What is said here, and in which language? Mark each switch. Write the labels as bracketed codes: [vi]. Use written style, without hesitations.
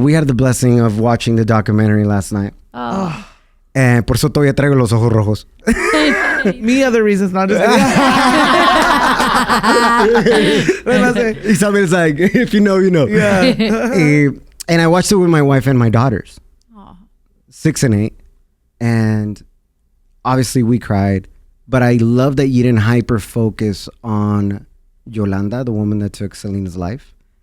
[en] We had the blessing of watching the documentary last night. [es] Por eso todavía traigo los ojos rojos. [en] Me other reasons, not just Isabel's like, if you know, you know. Yeah. And I watched it with my wife and my daughters, 6 and 8. And obviously we cried. But I love that you didn't hyper-focus on Yolanda, the woman that took Selena's life.